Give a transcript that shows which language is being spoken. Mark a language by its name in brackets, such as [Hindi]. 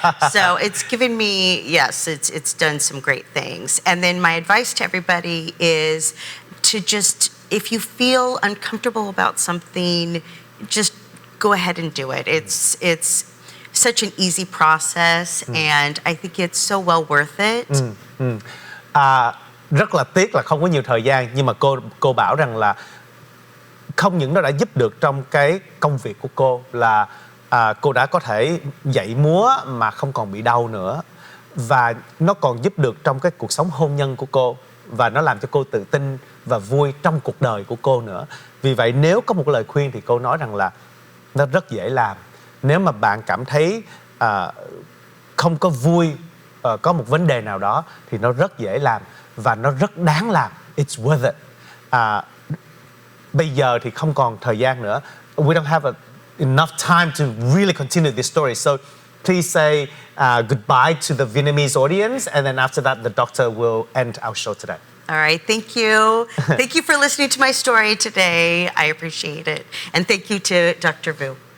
[English] So it's given me, yes, it's done some great things. And then my advice to everybody is to just, if you feel uncomfortable about something, just go ahead and do it. It's such an easy process, and I think it's so well worth it. [Vietnamese] Rất là tiếc là không có nhiều thời gian, nhưng mà cô bảo rằng là không những nó đã giúp được trong cái công việc của cô là cô đã có thể dạy múa mà không còn bị đau nữa, và nó còn giúp được trong cái cuộc sống hôn nhân của cô, và nó làm cho cô tự tin và vui trong cuộc đời của cô nữa. Vì vậy nếu có một cái lời khuyên thì cô nói rằng là nó rất dễ làm. Nếu mà bạn cảm thấy không có vui, có một vấn đề nào đó thì nó rất dễ làm và nó rất đáng làm. [English] It's worth it. [Vietnamese] Bây giờ thì không còn thời gian nữa. [English] We don't have enough time to really continue this story. So please say goodbye to the Vietnamese audience, and then after that the doctor will end our show today. All right, thank you. Thank you for listening to my story today. I appreciate it. And thank you to Dr. Vu.